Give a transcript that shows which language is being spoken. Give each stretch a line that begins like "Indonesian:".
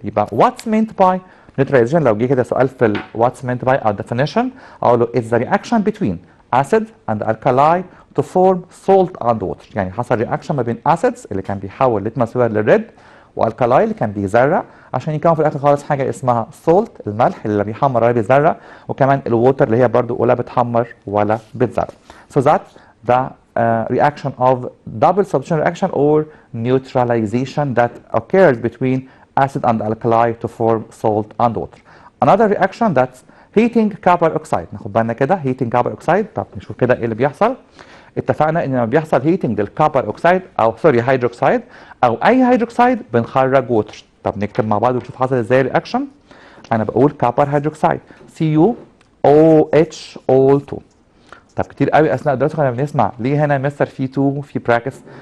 English: يبقى what's meant by neutralization,
Arabic: لو جه كده سؤال في
English: what's meant by او definition
Arabic: اقول له
English: it's the reaction between acid and alkali to form salt and water.
Arabic: يعني حصل رياكشن ما بين acids اللي كان بيحول لتمس بيبر للريد، والكلاي اللي كان بيزرق، عشان يكون في الاخر خالص حاجه اسمها سولت، الملح اللي بيحمر ولا بيزرق، وكمان الووتر اللي هي برضو ولا بتحمر ولا بتزرق.
English: So that the reaction of double substitution reaction or neutralization that occurs between acid and alkali to form salt and water. Another reaction that's heating copper oxide.
Arabic: ناخد بالنا كده
English: heating copper oxide.
Arabic: طب نشوف كده ايه اللي بيحصل. اتفقنا ان لما بيحصل هيتنج للكوبر اوكسايد او سوري هيدروكسيد او اي هيدروكسيد بنخرج ووتر. طب نكتب مع بعض ونشوف حصل ازاي الرياكشن. انا بقول كوبر هيدروكسيد CuOH2. طب كتير قوي اثناء الدراسه كنا بنسمع ليه هنا مستر في 2 وفي براكتس.